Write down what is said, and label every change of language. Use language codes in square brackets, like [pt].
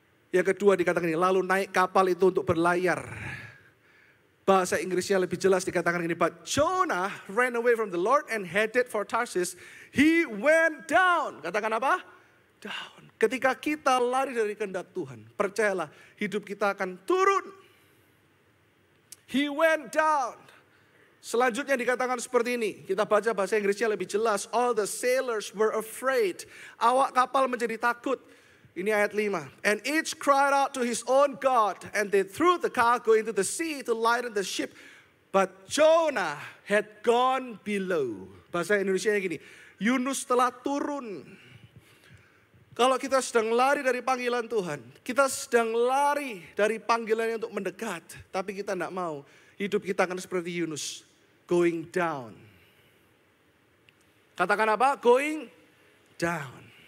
[id] Yang kedua dikatakan ini, lalu naik kapal itu untuk berlayar. Bahasa Inggrisnya lebih jelas dikatakan ini, [en] but Jonah ran away from the Lord and headed for Tarsis. He went down. [id] Katakan apa? [en] Down. [id] Ketika kita lari dari kehendak Tuhan, percayalah hidup kita akan turun. [en] He went down. [id] Selanjutnya dikatakan seperti ini. Kita baca bahasa Inggrisnya lebih jelas. [en] All the sailors were afraid. [id] Awak kapal menjadi takut. Ini ayat 5. [en] And each cried out to his own God. And they threw the cargo into the sea to lighten the ship. But Jonah had gone below. [id] Bahasa Indonesia gini. Yunus telah turun. Kalau kita sedang lari dari panggilan Tuhan, kita sedang lari dari panggilannya untuk mendekat, tapi kita tidak mau, hidup kita akan seperti Yunus, [en] going down. [id] Katakan apa? Going down.